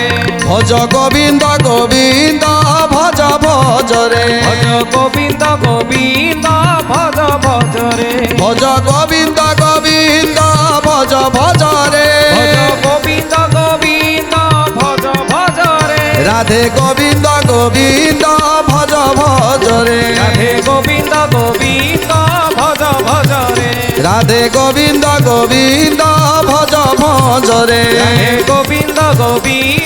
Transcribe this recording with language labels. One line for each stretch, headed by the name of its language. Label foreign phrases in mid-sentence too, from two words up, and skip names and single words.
Odia: ଭଜ ଗୋବିନ୍ଦ ଗୋବିନ୍ଦ ଭଜ ଭଜ ରେ, ଭଜ ଗୋବିନ୍ଦ ଗୋବିନ୍ଦ ଭଜ ଭଜ ରେ, ଭଜ ଗୋବିନ୍ଦ ଗୋବିନ୍ଦ ଭଜ ଭଜ ରେ, ଭଜ ଗୋବିନ୍ଦ ଗୋବିନ୍ଦ ଭଜ ଭଜ ରେ,
Bangla: রাধে গোবিন্দ গোবিন্দ ভজ ভজ রে, রাধে গোবিন্দ গোবিন্দ ভজ ভজ রে, রাধে গোবিন্দ গোবিন্দ ভজ ভজ রে, রাধে গোবিন্দ গোবিন্দ